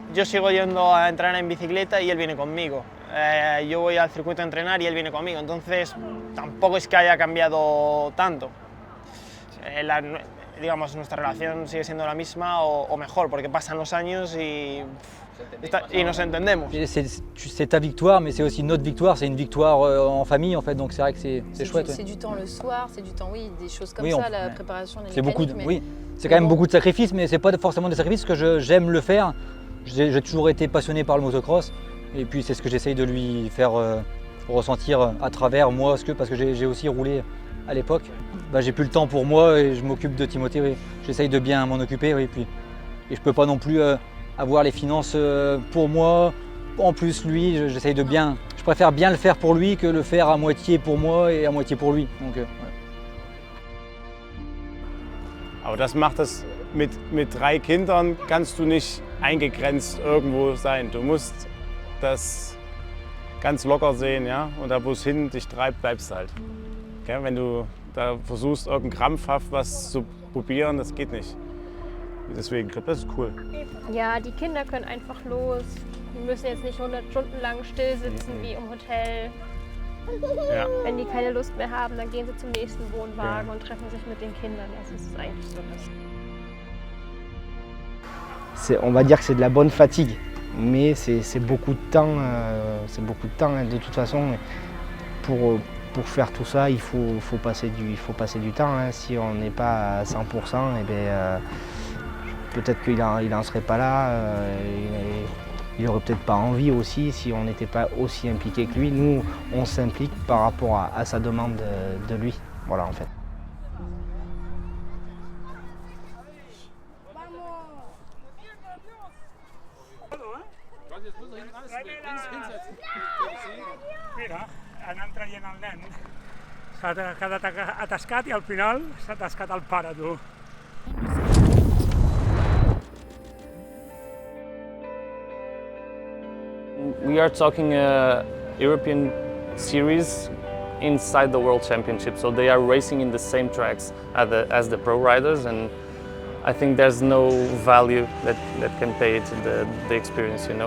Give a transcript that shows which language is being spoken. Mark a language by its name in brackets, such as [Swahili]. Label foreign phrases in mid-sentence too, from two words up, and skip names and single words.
[Spanish] Yo sigo yendo a entrenar en bicicleta y él viene conmigo. Yo voy al circuito a entrenar y él viene conmigo, entonces tampoco es que haya cambiado tanto. Digamos, nuestra relación sigue siendo la misma o mejor, porque pasan los años y nos entendemos. [French] C'est ta victoire, mais c'est aussi notre victoire, c'est une victoire en famille en fait, donc c'est vrai que c'est chouette. C'est du temps le soir, c'est du temps, oui, des choses comme oui, ça, la préparation des mécaniques. Beaucoup oui, c'est quand même beaucoup de sacrifices, mais c'est pas forcément des sacrifices, parce que j'aime le faire. J'ai toujours été passionné par le motocross, et puis c'est ce que j'essaye de lui faire ressentir à travers moi, parce que j'ai aussi roulé à l'époque. Bah, j'ai plus le temps pour moi et je m'occupe de Timothée, oui. J'essaye de bien m'en occuper, oui, et je peux pas non plus avoir les finances pour moi. En plus, lui, j'essaye de bien. Je préfère bien le faire pour lui que le faire à moitié pour moi et à moitié pour lui. Donc, ouais. [German] Aber das macht das mit 3 Kindern, kannst du nicht eingegrenzt irgendwo sein. Du musst das ganz locker sehen, ja? Und da, wo es hin dich treibt, bleibst du halt. Okay? Wenn du da versuchst, krampfhaft was zu probieren, das geht nicht. Deswegen, ich glaube, das ist cool. Ja, die Kinder können einfach los. Die müssen jetzt nicht 100 Stunden lang still sitzen wie im Hotel. Ja. Wenn die keine Lust mehr haben, dann gehen sie zum nächsten Wohnwagen und treffen sich mit den Kindern. Das ist eigentlich so das. [French] On va dire que c'est de la bonne fatigue, mais c'est beaucoup de temps. De toute façon, pour faire tout ça, il faut passer du temps. Hein. Si on n'est pas à 100%, eh bien, peut-être qu'il n'en serait pas là. Il n'aurait peut-être pas envie aussi si on n'était pas aussi impliqué que lui. Nous, on s'implique par rapport à sa demande de lui. Voilà, en fait. [Catalan] Anant traient el nen, s'ha quedat atascat i al final s'ha atascat el pare, tu. [English] We are talking a European series inside the World Championship, so they are racing in the same tracks as the pro riders, and I think there's no value that can pay to the experience, you know.